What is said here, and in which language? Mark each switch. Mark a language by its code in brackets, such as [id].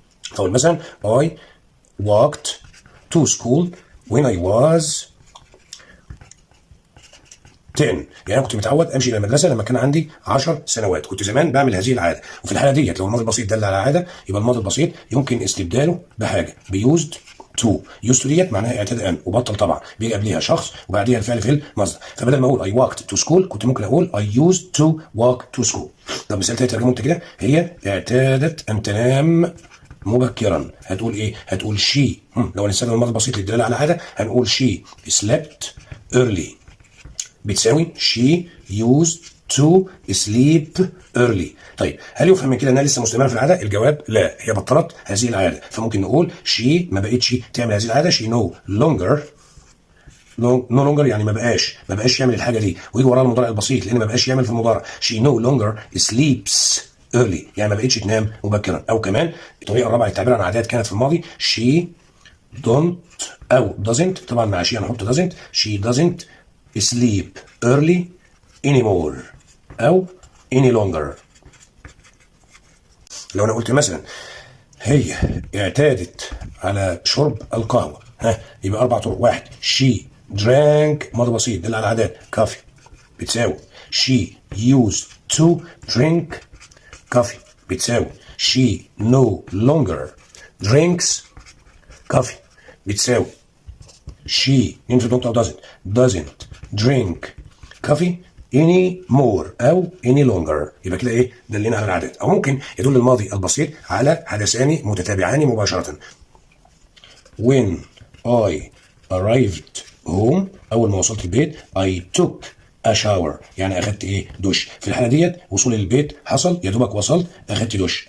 [ar] فاقول مثلا [en] I walked to school when I was 10، [ar] يعني انا كنت متعود امشي الى المدرسه لما كان عندي 10 سنوات، كنت زمان بعمل هذه العاده. وفي الحاله ديت لو الماضي البسيط دل على عاده يبقى الماضي البسيط يمكن استبداله بحاجه بيوزد تو. يوزد تو ديت معناها اعتاد ان، وبطل طبعا بيجي قبليها شخص وبعديها الفعل في المصدر. فبدل ما اقول [en] I walked to school [ar] كنت ممكن اقول [en] I used to walk to school. [ar] طب مثال تاني ترجمه انت كده، هي اعتادت ان تنام مبكرا. هتقول ايه؟ هتقول شي. لو هنستخدم الماضي البسيط للدلاله على عاده هنقول شي [en] slept early [ar] بتساوي [en] she used to sleep early. [ar] طيب هل يفهم من كده انها لسه مستمره في العاده؟ الجواب لا، هي بطلت هذه العاده. فممكن نقول she ما بقتش تعمل هذه العاده، [en] she no longer [ar] يعني ما بقاش يعمل الحاجه دي، ويجي وراها المضارع البسيط لان ما بقاش يعمل في المضارع. [en] she no longer sleeps early [ar] يعني ما بقتش تنام مبكرا. او كمان الطريقه الرابعه للتعبير عن عادات كانت في الماضي [en] she don't [ar] او doesn't، طبعا مع she هنحط doesn't. [en] she doesn't sleep early anymore أو any longer. [ar] لو أنا قلت مثلا هي اعتادت على شرب القهوة، يبقى 4 طرق. [en] 1 she drank [ar] ماضي بسيط دل على العادات [en] coffee بتساوي she used to drink coffee بتساوي she no longer drinks coffee بتساوي she [ar] ينفع نقطة [en] أو doesn't drink coffee anymore أو any longer. [ar] يبقى كده إيه؟ دلنا على العادات. أو ممكن يدل الماضي البسيط على حدثان متتابعان مباشرة. [en] when I arrived home [ar] أول ما وصلت البيت [en] I took a shower [ar] يعني أخدت إيه؟ دش. في الحالة ديت وصولي للبيت حصل يا دوبك وصلت أخدت دش.